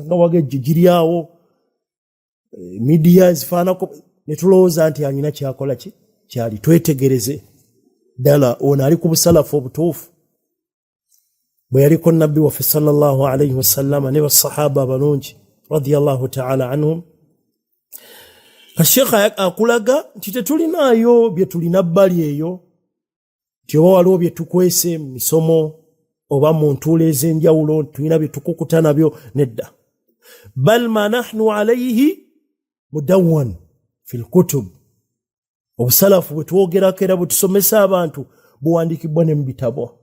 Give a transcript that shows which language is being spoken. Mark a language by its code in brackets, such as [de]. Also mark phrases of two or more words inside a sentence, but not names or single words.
[lg] nga wagejjo giryawo midiya zifaanako ne tulowooza nti alina kyakola kyali twetegereze ddala ono ali ku busalafu obutuufu bwe yaliko nabbi waffe [ar] صلى الله عليه وسلم [lg] ne basahaba abalungi [ar] رضي الله تعالى عنهم [lg] kashekha akulaga nti tetulinaayo bye tulina bbali eyo nti oba waliwo bye tukwese mu misomo oba mu ntuula ez'enjawulo tulina bye tukukuta nabyo nedda [ar] بل ما نحن عليه مدون في الكتب [lg] obusalafu bwe twogerako era bwe tusomesa abantu buwandiikibwa ne mu bitabo.